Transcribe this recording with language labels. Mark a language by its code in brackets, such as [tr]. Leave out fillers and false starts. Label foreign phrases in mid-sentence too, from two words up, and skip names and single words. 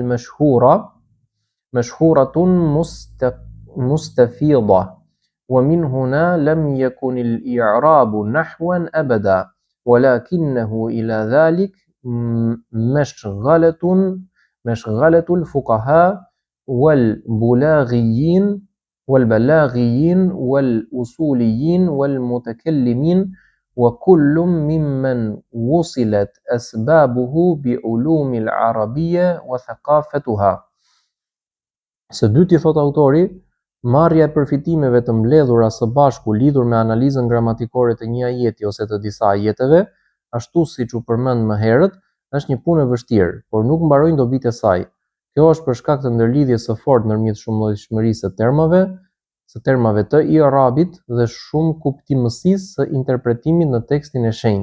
[ar] مشهورة مستفيضة، ومن هنا لم يكن الإعراب نحوا أبدا، ولكنه إلى ذلك مشغلة الفقهاء والبلاغيين والأصوليين والمتكلمين، وكل ممن وصلت أسبابه بعلوم العربية وثقافتها. [sq] Së dyti, thot autori, marrja e përfitimeve të mbledhura së bashku lidhur me analizën gramatikore të një ajeti ose të disa ajeteve, ashtu siç u përmend më herët, është një punë e vështirë, por nuk mbarojnë dobitë e saj. Kjo është për shkak të ndërlidhjes së fortë ndërmjet shumëllojshmërisë së termave të i'rabit dhe shumë kuptimësisë së interpretimit në tekstin e shenjtë.